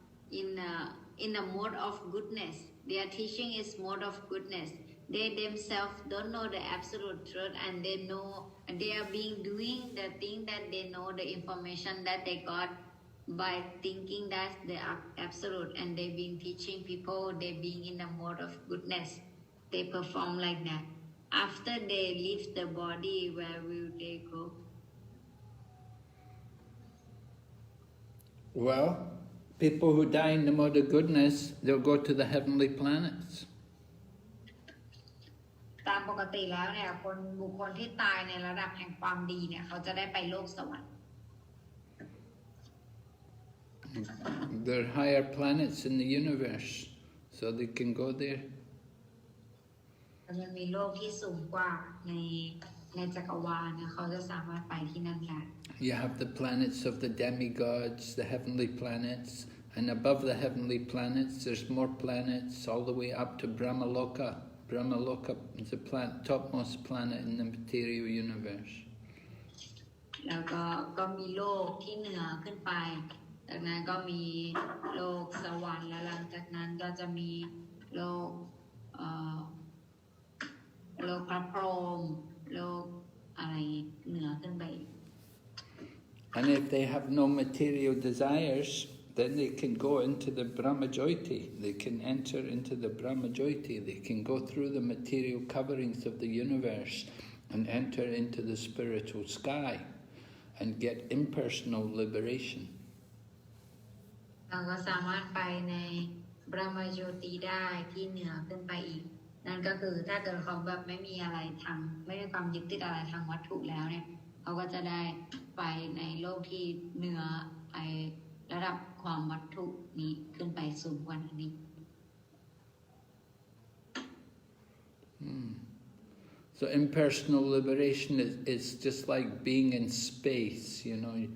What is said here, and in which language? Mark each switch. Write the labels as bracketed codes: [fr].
[en] in a mode of goodness, their teaching is mode of goodness, they themselves don't know the absolute truth and they are doing the thing that they know the information that they got by thinking that they are absolute and they've been teaching people, they being in the mode of goodness, they perform like that. After they leave the body, where will they go? Well, people who die in the mode of goodness, they'll go to the heavenly planets. [th] ตามปกติแล้วเนี่ยบุคคลที่ตายในระดับแห่งความดีเนี่ยเขาจะได้ไปโลกสวรรค์ [en] There are higher planets in the universe, so they can go there. [th] มันมีโลกที่สูงกว่าในจักรวาลนะเขาจะสามารถไปที่นั่นได้ [en] You have the planets of the demigods, the heavenly planets, and above the heavenly planets there's more planets all the way up to Brahmaloka. Brahmaloka is the topmost planet in the material universe. [th] แล้วก็มีโลกที่เหนือขึ้นไปจากนั้นก็มีโลกสวรรค์แล้วหลังจากนั้นก็จะมีโลกพระพรหมโลกอะไรเหนือขึ้นไป [en] And if they have no material desires, then they can go into the Brahmajyoti. They can enter into the Brahmajyoti. They can go through the material coverings of the universe and enter into the spiritual sky and get impersonal liberation. [th] เราก็สามารถไปในบรมโยติได้ที่เหนือขึ้นไปอีกนั่นก็คือถ้าเกิดเขาแบบไม่มีอะไรทางไม่มีความยึดติดอะไรทางวัตถุแล้วเนี่ยเขาก็จะได้ไปในโลกที่เหนือไอระดับความวัตถุนี้ขึ้นไปสูงกว่านี้ [en] So impersonal liberation is just like being in space, you know.